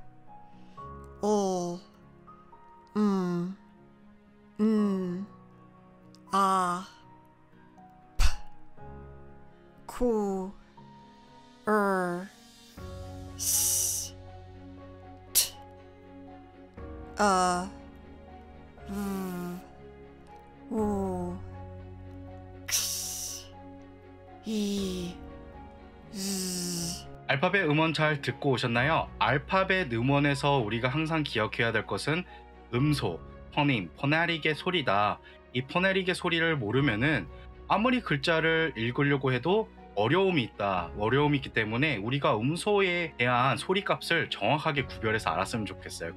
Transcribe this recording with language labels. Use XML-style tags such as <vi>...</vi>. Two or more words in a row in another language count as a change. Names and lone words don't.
<en>L, M, N, A, P, Q, R, S, T, V, W, X, Y, Z.</en> <ko>알파벳 음원 잘 듣고 오셨나요? 알파벳 음원에서 우리가 항상 기억해야 될 것은 음소, 포님, 포네릭의 소리다. 이 포네릭의 소리를 모르면은 아무리 글자를 읽으려고 해도 어려움이 있기 때문에 우리가 음소에 대한 소리값을 정확하게 구별해서 알았으면 좋겠어요.</ko>